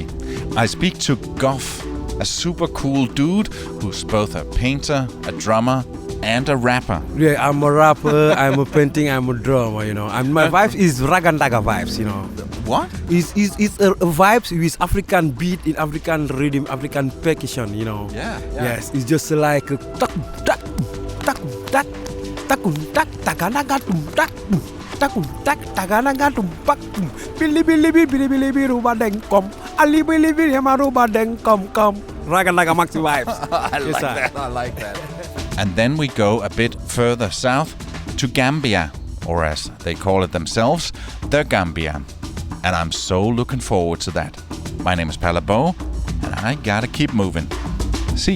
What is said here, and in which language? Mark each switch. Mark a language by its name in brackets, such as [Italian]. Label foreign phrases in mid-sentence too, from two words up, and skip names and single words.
[English] I speak to Goff, a super cool dude who's both a painter, a drummer, and a rapper. Yeah, I'm a rapper, I'm a painting, I'm a drummer, And my vibes is ragandaga vibes, What? It's a vibes with African beat, in African rhythm, African percussion, Yeah. Yes, it's just like a tak tak tak tak takun tak takanaga tum tak takun tak takanaga tum pak bili bili bili bili bili rubadeng kom ali bili bili marubadeng kom ragandaga maxi vibes. I like that. And then we go a bit further south to Gambia, or as they call it themselves, the Gambia. And I'm so looking forward to that. My name is Palabo, and I gotta keep moving.